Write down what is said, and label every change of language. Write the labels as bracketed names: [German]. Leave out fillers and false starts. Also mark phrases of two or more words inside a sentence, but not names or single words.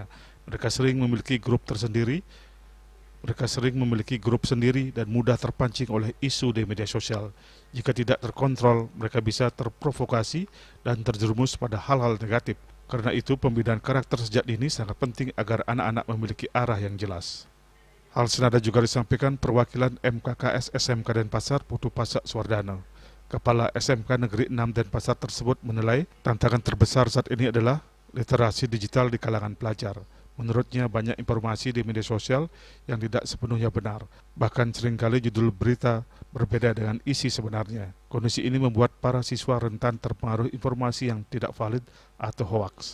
[Indonesian] Mereka sering memiliki grup sendiri dan mudah terpancing oleh isu di media sosial. Jika tidak terkontrol, mereka bisa terprovokasi dan terjerumus pada hal-hal negatif. Karena itu, pembinaan karakter sejak dini sangat penting agar anak-anak memiliki arah yang jelas. Hal senada juga disampaikan perwakilan MKKS SMK Denpasar Putu Pasak Suwardana. Kepala SMK Negeri 6 Denpasar tersebut menilai tantangan terbesar saat ini adalah literasi digital di kalangan pelajar. Menurutnya, banyak informasi di media sosial yang tidak sepenuhnya benar. Bahkan seringkali judul berita berbeda dengan isi sebenarnya. Kondisi ini membuat para siswa rentan terpengaruh informasi yang tidak valid atau hoaks.